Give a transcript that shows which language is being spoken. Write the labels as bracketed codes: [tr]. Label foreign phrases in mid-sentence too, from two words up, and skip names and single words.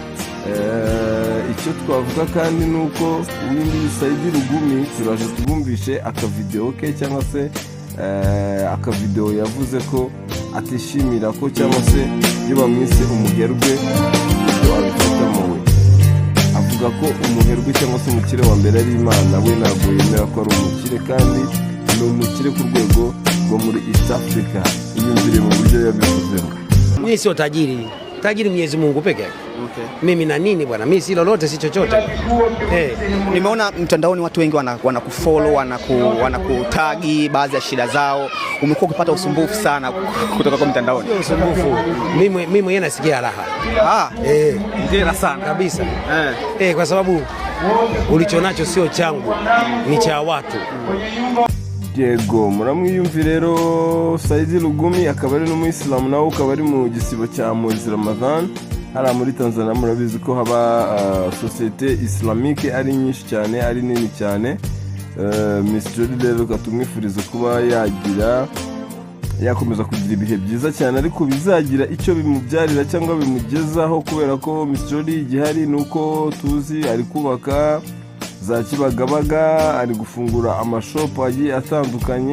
[rw] Icyo twavuga kandi nuko uwindi Saidi Lugumi turaje tubumvishe akavideo ke cyangwa se akavideo yavuze ko atishimira ko cyangwa se iyo bamwise umuherwe ibyo abifatamo we. Avuga ko umuherwe cyangwa se umukire wa mbere ari Imana, we ntabwo yemera ko ari umukire kandi ni umukire ku rwego rwo muri East Africa. Iyumvire mu buryo yabivuzeho. [sw] Mimi sio tajiri Mwenyezi Mungu pekee. Okay. Mimi na nini bwana? Mimi si lolote, si chochote. Nimeona mtandaoni watu wengi wanakufollow, wanakutagi baadhi ya shida zao. Umekuwa ukipata usumbufu sana kutoka kwa mtandaoni. Usumbufu. Mimi mwenyewe nasikia raha. Ngera sana kabisa. Kwa sababu ulichonacho sio changu, ni cha watu. [rw] Yego muramwiyumvi rero Saidi Lugumi akaba ari n'umuyisilamu, nawe ukaba ari mu gisibo cya [sw] Mwezi Ramazan. [rw] Hara muri Tanzania murabizi ko haba [fr] societe islamique [rw] ari nyinshi cyane, ari nini cyane. Miss Jolie rero katumwifuriza kuba yakomeza kugira ibihe byiza cyane, ariko bizagira icyo bimubyarira cyangwa bimugezaho, kubera ko Miss Jolie igihari nuko tuzi ari kubaka za Kibagabaga, ari gufungura amashopu agiye atandukanye.